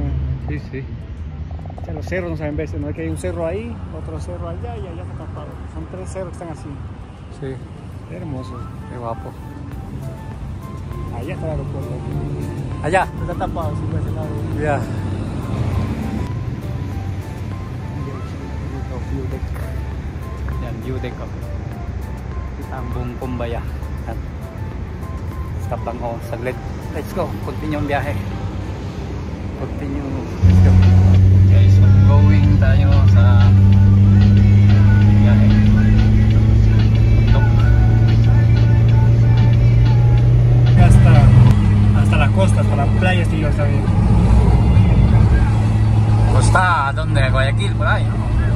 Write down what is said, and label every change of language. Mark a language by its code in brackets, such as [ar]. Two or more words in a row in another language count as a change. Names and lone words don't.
[es] Sí, sí. O sea, los cerros no saben verse, ¿no? Es que hay un cerro ahí, otro cerro allá y allá está tapado. Son 3 cerros que están así. Sí. Hermoso. Qué guapo. Allá está el aeropuerto. Allá. Está tapado, sí, por ese lado. Ya. [tl] Yan, [en] view deck [tl] ko. Kita ang buong Cumbaya. Yan. Stop lang ako saglit. [en] Let's go. [tl] Continue ang biyahe. [en] Continue. Let's go. Okay, so going [tl] tayo sa biyahe. [es] Hasta la costa, hasta la playa, sí, está bien. Costa, ¿dónde? Guayaquil, por ahí, ¿no?